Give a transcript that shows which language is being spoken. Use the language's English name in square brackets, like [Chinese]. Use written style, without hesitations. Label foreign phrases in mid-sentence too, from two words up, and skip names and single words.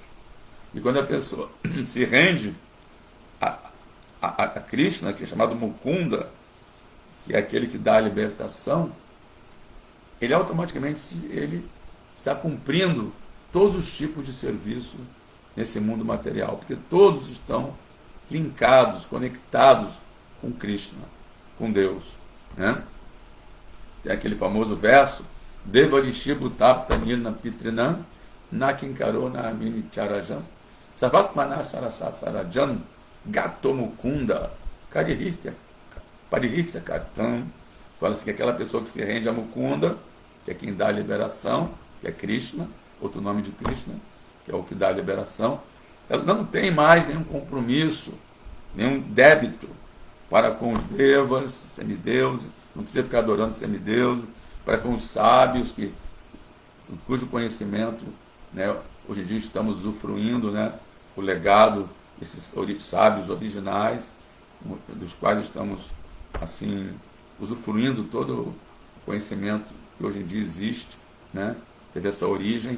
[Portuguese] E quando a pessoa se rende a Krishna, que é chamado Mukunda, que é aquele que dá a libertação, ele automaticamente ele está cumprindo todos os tipos de serviço nesse mundo material, porque todos estão linkados, conectados com Krishna, com Deus, né? Tem aquele famoso verso: [Sanskrit] Devarishi Bhutapta Nirna Pitrinam Nakinkaro Namini Charajan Savatmana Sarasat Sarajan Gatomukunda Parihirtya Kartam. [Portuguese] Fala-se que aquela pessoa que se rende a Mukunda, que é quem dá a liberação, que é Krishna, outro nome de Krishna, que é o que dá a liberação, ela não tem mais nenhum compromisso, nenhum débito para com os devas, semideuses, não precisa ficar adorando semideuses, para com os sábios, cujo conhecimento, né, hoje em dia estamos usufruindo, né, o legado desses sábios originais, dos quais estamos assim usufruindo todo o conhecimento que hoje em dia existe, né, teve essa origem.